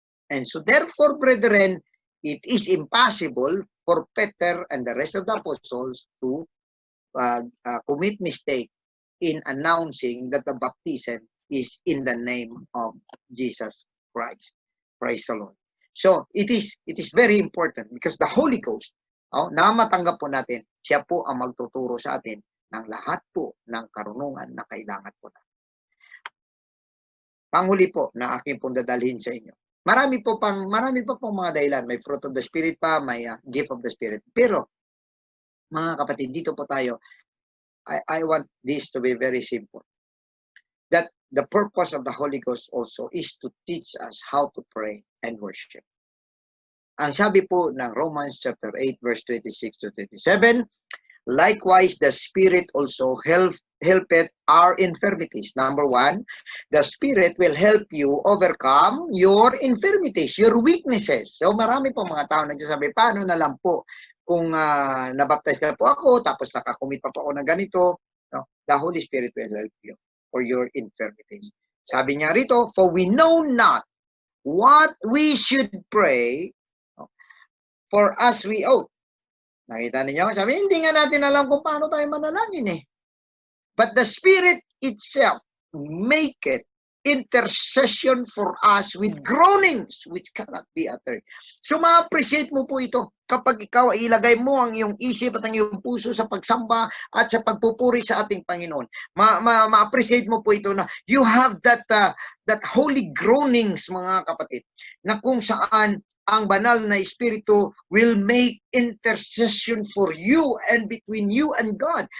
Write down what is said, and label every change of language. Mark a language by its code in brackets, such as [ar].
[en] And so therefore, brethren, it is impossible for Peter and the rest of the apostles to commit mistake in announcing that the baptism is in the name of Jesus Christ. Praise the Lord. So it is very important because the Holy Ghost, [tl] na matanggap po natin, siya po ang magtuturo sa atin ng lahat po ng karunungan na kailangan po natin. Panghuli po na aking pong dadalhin sa inyo. Marami pa pong mga dahilan. May fruit of the Spirit pa, may gift of the Spirit. Pero, mga kapatid, dito po tayo, [en] I want this to be very simple. That the purpose of the Holy Ghost also is to teach us how to pray and worship. [tl] Ang sabi po ng [en] Romans chapter 8 verse 26 to 27, likewise the Spirit also helpeth our infirmities. Number 1, the Spirit will help you overcome your infirmities, your weaknesses. [tl] So marami po mga tao nagsasabi, paano na lang po kung nabaptize na po ako, tapos nakakumit pa po ako ng ganito. No? [en] The Holy Spirit will help you for your infirmities. [tl] Sabi niya rito, [en] for we know not what we should pray for as we ought. [tl] Nakita niyo? Sabi, hindi nga natin alam kung paano tayo manalangin eh. [en] But the Spirit itself make it intercession for us with groanings which cannot be uttered. [tl] So ma-appreciate mo po ito kapag ikaw ay ilagay mo ang iyong isip at ang iyong puso sa pagsamba at sa pagpupuri sa ating Panginoon. Ma-appreciate mo po ito na [en] you have that holy groanings, [tl] mga kapatid, na kung saan ang banal na Espiritu [en] will make intercession for you and between you and God.